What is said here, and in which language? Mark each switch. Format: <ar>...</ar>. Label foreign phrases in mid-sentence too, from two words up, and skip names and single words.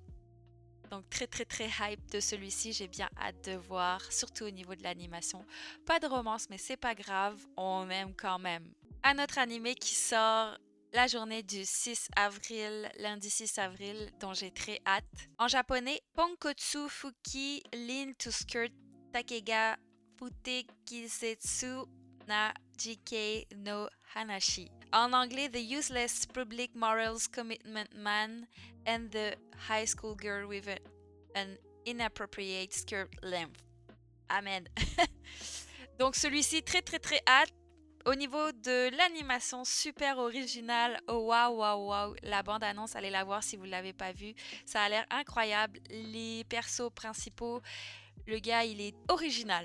<fr>Donc très hype de celui-ci, j'ai bien hâte de voir, surtout au niveau de l'animation. Pas de romance, mais c'est pas grave, on aime quand même. Un autre animé qui sort la journée du 6 avril, lundi 6 avril, dont j'ai très hâte. En japonais, Ponkotsu Fuki Lin to Skirt Takega Fute Kisetsu na Jikei no Hanashi. En anglais, The Useless Public Morals Commitment Man and the High School Girl with an Inappropriate Skirt Length. Amen. Donc celui-ci, très hâte. Au niveau de l'animation, super originale. Oh, waouh. La bande-annonce, allez la voir si vous ne l'avez pas vue. Ça a l'air incroyable. Les persos principaux, le gars, il est original.</fr>